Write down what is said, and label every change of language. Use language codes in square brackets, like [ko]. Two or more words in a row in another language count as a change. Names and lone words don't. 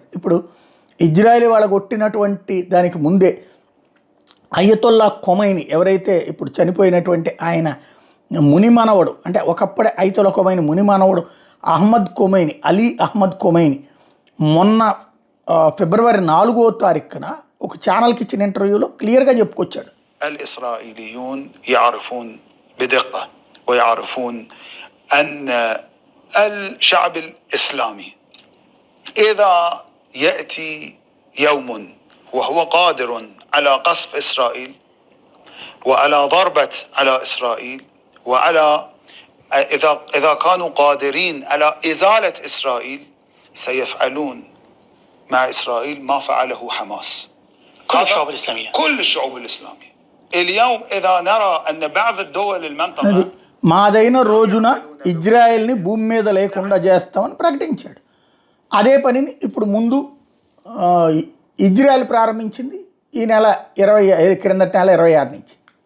[te] ఇప్పుడు ఇజ్రాయెల్ వాళ్ళ కొట్టినటువంటి దానికి ముందే అయతొల్లా ఖొమైనీ, ఎవరైతే ఇప్పుడు చనిపోయినటువంటి ఆయన మునిమానవుడు, అంటే ఒకప్పుడే అయతొల్లా ఖొమైనీ మునిమానవుడు అహ్మద్ ఖొమైనీ, అలీ అహ్మద్ ఖొమైనీ, మొన్న ఫిబ్రవరి 4వ తారీఖున ఒక ఛానల్కి ఇచ్చిన ఇంటర్వ్యూలో క్లియర్గా చెప్పుకొచ్చాడు. [ar] الإسرائيليون يعرفون بدقة ويعرفون أن الشعب الإسلامي إذا يأتي يوم وهو قادر على قصف إسرائيل وعلى ضربة على إسرائيل وعلى إذا كانوا قادرين على إزالة إسرائيل سيفعلون مع إسرائيل ما فعله حماس. كل الشعوب الإسلامية، كل الشعوب الإسلامية. اليوم إذا نرى أن بعض الدول المنطقة [te] మాదైన రోజున ఇజ్రాయెల్ని భూమి మీద లేకుండా చేస్తామని ప్రకటించాడు. అదే పనిని ఇప్పుడు ముందు ఇజ్రాయెల్ ప్రారంభించింది ఈ నెల 25 క్రిందటి నెల 26 నుంచి.